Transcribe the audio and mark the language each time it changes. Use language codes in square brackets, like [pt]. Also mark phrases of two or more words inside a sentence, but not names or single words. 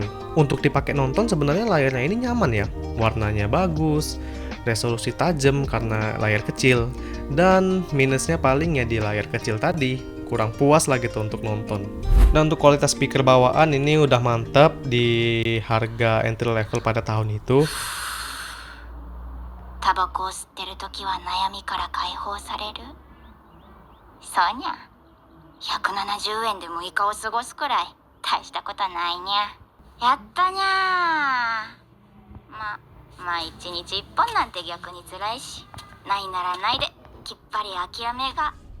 [id] Untuk dipakai nonton sebenarnya layarnya ini nyaman ya. Warnanya bagus, resolusi tajam karena layar kecil. Dan minusnya paling ya di layar kecil tadi, kurang puas lah gitu untuk nonton. Dan untuk kualitas speaker bawaan ini udah mantap di harga [en] entry level [id] pada tahun itu. [ja] タバコを吸ってるときは悩みから解放される？そうにゃ。170円で6日を過ごすくらい大したことないにゃ。やったにゃー。まあ1日1本なんて逆に辛いし、ないならないできっぱり諦めが。